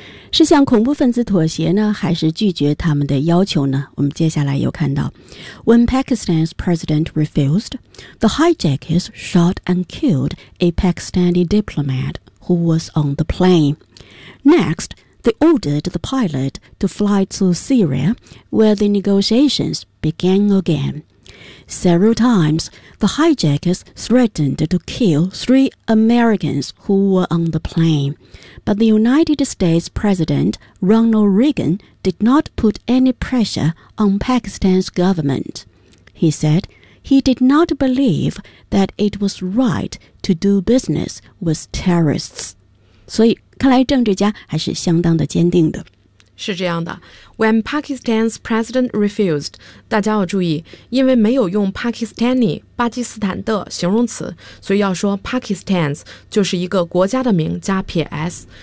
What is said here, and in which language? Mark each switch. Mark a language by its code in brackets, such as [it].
[zh] 是向恐怖分子妥协呢，还是拒绝他们的要求呢？我们接下来又看到 [en] When Pakistan's president refused, the hijackers shot and killed a Pakistani diplomat who was on the plane. Next, they ordered the pilot to fly to Syria, where the negotiations began again. Several times, the hijackers threatened to kill three Americans who were on the plane. But the United States President Ronald Reagan did not put any pressure on Pakistan's government. He said he did not believe that it was right to do business with terrorists. [zh] 所以看来政治家还是相当的坚定的。是这样的， [en] When Pakistan's president refused， [zh] 大家要注意，因为没有用 Pakistani 巴基斯坦的形容词，所以要说 Pakistan's 就是一个国家的名加撇 s。